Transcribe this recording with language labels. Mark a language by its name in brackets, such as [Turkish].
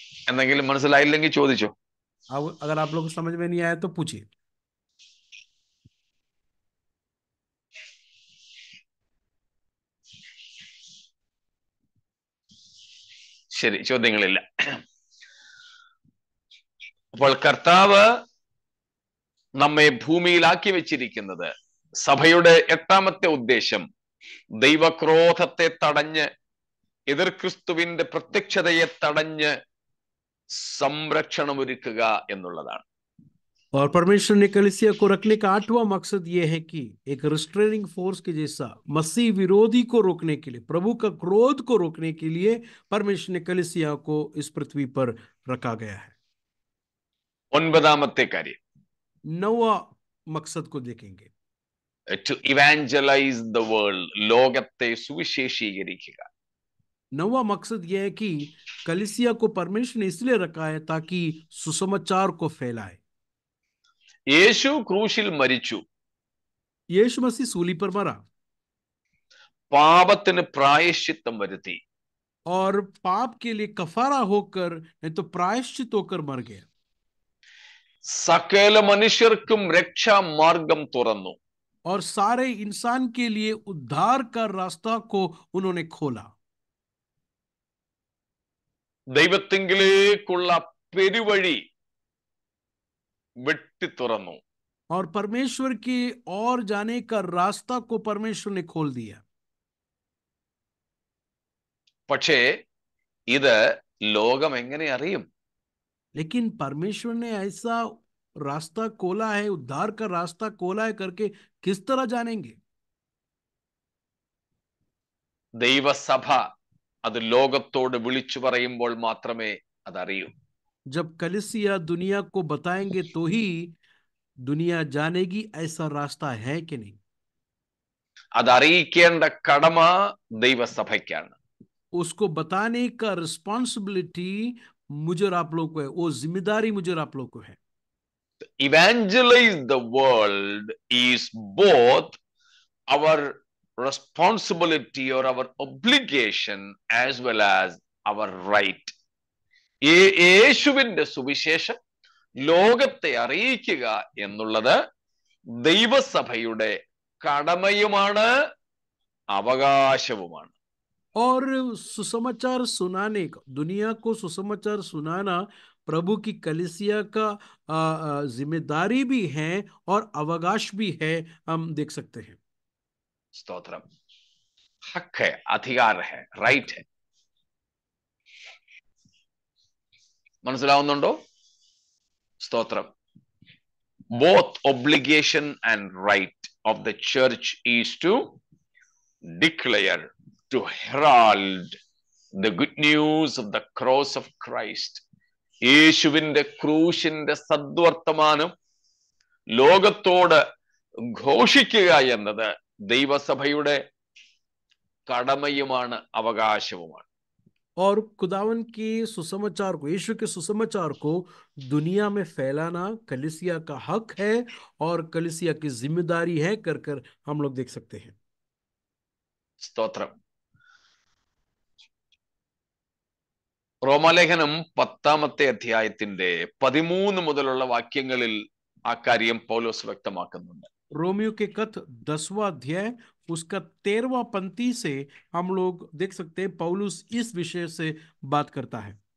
[Malayalam] എന്തെങ്കിലും മനസ്സിലായില്ലെങ്കിൽ ചോദിച്ചോ. [Hindi] अगर आप लोगों को समझ में नहीं आया तो पूछिए. [Malayalam] ശരി, ചോദ്യങ്ങളില്ല. അപ്പോൾ കർത്താവ് നമ്മെ ഭൂമിയിലാക്കി വെച്ചിരിക്കുന്നത്, സഭയുടെ 8ാമത്തെ ഉദ്ദേശം ദൈവക്രോധത്തെ തടഞ്ഞ്, എതിർ ക്രിസ്തുവിന്റെ പ്രത്യക്ഷതയെ തടഞ്ഞ് സംരക്ഷണമൊരുക്കുക എന്നുള്ളതാണ്. [Hindi] और परमेश्वर ने कलीसिया को रखने का 8वां मकसद यह है कि एक रिस्ट्रेनिंग फोर्स के जैसा मसीह विरोधी को रोकने के लिए, प्रभु का क्रोध को रोकने के लिए परमेश्वर ने कलीसिया को इस पृथ्वी पर रखा गया है. [Malayalam] 9ാമത്തെ കാര്യം, [Hindi] 9वां मकसद को देखेंगे. [English] to evangelize the world, [Malayalam] ലോകത്തെ സുവിശേഷീകരിക്കുക. [Hindi] 9वां मकसद यह है कि कलीसिया को परमेश्वर ने इसलिए रखा है ताकि सुसमाचार को फैलाए. [Malayalam] യേശു ക്രൂശിൽ മരിച്ചു, [Hindi] यीशु मसीह सूली पर मरा [Malayalam] പാപത്തിന് പ്രായശ്ചിത്തം വരുത്തി, [Hindi] और पाप के लिए कफारा होकर, नहीं तो प्रायश्चित होकर मर गया. [Malayalam] സകല മനുഷ്യർക്കും രക്ഷാമാർഗം തുറന്നു. [Hindi] और सारे इंसान के लिए उद्धार का रास्ता को उन्होंने खोला. [Malayalam] ദൈവത്തിങ്കിലേക്കുള്ള പെരുവഴി വെട്ടി തുറന്നു. [Hindi] और परमेश्वर की ओर जाने का रास्ता को परमेश्वर ने खोल दिया. [Malayalam] പക്ഷേ ഇത് ലോകം എങ്ങനെ അറിയും? [Hindi] लेकिन परमेश्वर ने ऐसा रास्ता खोला है, उद्धार का रास्ता खोला है करके किस तरह जानेंगे? [Malayalam] ദൈവസഭ അത് ലോകത്തോട് വിളിച്ചു പറയുമ്പോൾ മാത്രമേ അതറിയൂ. [Hindi] जब कलीसिया दुनिया को बताएंगे तो ही दुनिया जानेगी ऐसा रास्ता है कि नहीं. [Malayalam] അതറിയിക്കേണ്ട കടമ ദൈവസഭയ്ക്കാണ്. [Hindi] उसको बताने का रिस्पॉन्सिबिलिटी मुझे और आप लोग को है, वो जिम्मेदारी मुझे और आप लोग को है. [English] Evangelize the world is both our responsibility or our obligation as well as our right. [Malayalam] യേശുവിന്റെ സുവിശേഷം ലോകത്തെ അറിയിക്കുക എന്നുള്ളത് ദൈവസഭയുടെ കടമയുമാണ്, അവകാശവുമാണ്. [Hindi] और सुसमाचार सुनाने का, दुनिया को सुसमाचार सुनाना प्रभु की कलीसिया का जिम्मेदारी भी है और अवकाश भी है, हम देख सकते हैं. [Malayalam] സ്തോത്രം. [Hindi] हक है, अधिकार है, राइट है. [Malayalam] മനസ്സിലാവുന്നുണ്ടോ? സ്തോത്രം. [English] Both obligation and right of the church is to declare, to herald the good news of the cross of Christ. [Malayalam] യേശുവിന്റെ ക്രൂശിന്റെ സദ്വർത്തമാനം ലോകത്തോട് ഘോഷിക്കുക എന്നത് ദൈവസഭയുടെ കടമയുമാണ്, അവകാശവുമാണ്. [Hindi] और खुदावन के सुसमाचार को, यीशु के सुसमाचार को दुनिया में फैलाना कलीसिया का हक है और कलीसिया की जिम्मेदारी है कर कर हम लोग देख सकते हैं. [Malayalam] സ്തോത്രം. റോമാലേഖനം 10ാമത്തെ അധ്യായത്തിന്റെ 13 മുതലുള്ള വാക്യങ്ങളിൽ ആ കാര്യം പൗലോസ് വ്യക്തമാക്കുന്നുണ്ട്. [Hindi] रोमियो के कथ 10वां अध्याय उसका 13वां पंक्ति से हम लोग देख सकते हैं पौलुस इस विषय से बात करता है.